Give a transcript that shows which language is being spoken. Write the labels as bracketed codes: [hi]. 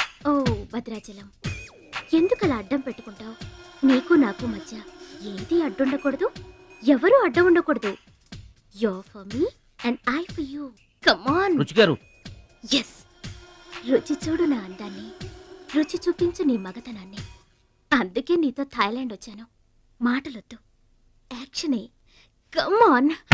[te] ఓ భద్రాచలం, ఎందుకలా అడ్డం పెట్టుకుంటావు? నీకు నాకు మధ్య ఏది అడ్డుండకూడదు, ఎవరు అడ్డం ఉండకూడదు. [en] You're for me and I for you. Come on. [te] రుచి గారు, ఎస్, రుచి చూడు నా అందాన్ని, రుచి చూపించు నీ మగతనాన్ని. అందుకే నీతో థాయిలాండ్ వచ్చాను. మాటలొద్దు, యాక్షనే. Come on.